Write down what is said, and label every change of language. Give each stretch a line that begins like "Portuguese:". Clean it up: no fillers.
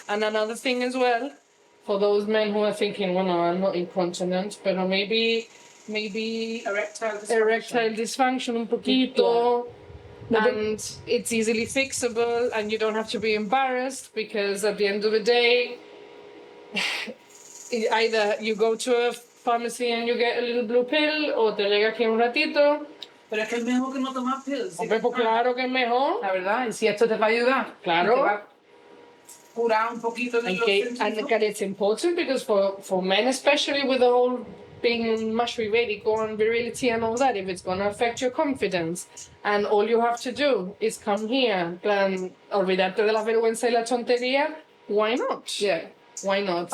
English: And another thing as well, for those men who are thinking, well, no, I'm not incontinent, but maybe erectile dysfunction
Spanish: un poquito.
English: And it's easily fixable, and you don't have to be embarrassed because at the end of the day, either you go to a pharmacy and you get a little blue pill, or
Spanish: te llega aquí un ratito. Pero es que es mejor que no tomar pills. Hombre, pues claro que es mejor. La verdad, y si esto te va a ayudar, Claro. te va a curar un poquito de los síntomas.
English: And it's important because for men, especially with the whole being mushy vedico and virility and all that, if it's going to affect your confidence, and all you have to do is come here,
Spanish: en plan, olvidarte de la vergüenza y la tontería,
English: why not? Yeah. Why not?